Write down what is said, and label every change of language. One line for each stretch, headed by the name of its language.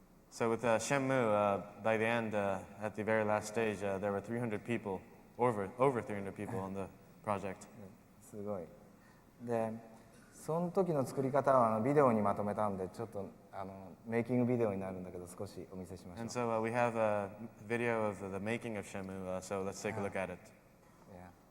English: So with Shenmue, by the end, at the very last stage, there were 300 people, over 300 people on the project.
Japanese: すごい。で、その時の作り方はビデオにまとめたんで、ちょっとメイキングビデオになるんだけど、少しお見せしましょう。
English: And so we have a video of the making of Shenmue, so let's take a look at it. Yeah.